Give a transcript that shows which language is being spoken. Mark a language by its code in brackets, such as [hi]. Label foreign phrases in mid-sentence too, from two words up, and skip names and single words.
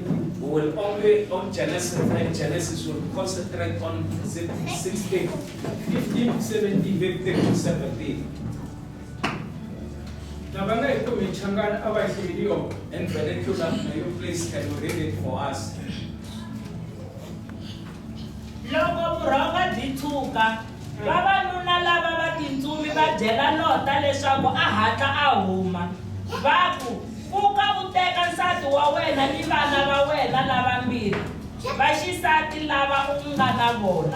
[en] We will only on Genesis and Genesis will concentrate on 16, 15 to 17. 15 to 17. And vernacular, may you please can you read it for us? [ts] Loko vurhonga byi tshuka, vavanuna lava va tintsumi va byela Lota leswaku a hatla a huma. Va ku, pfuka u teka nsati wa wena ni vana va wena lavambirhi, vaxisati lava u nga na vona.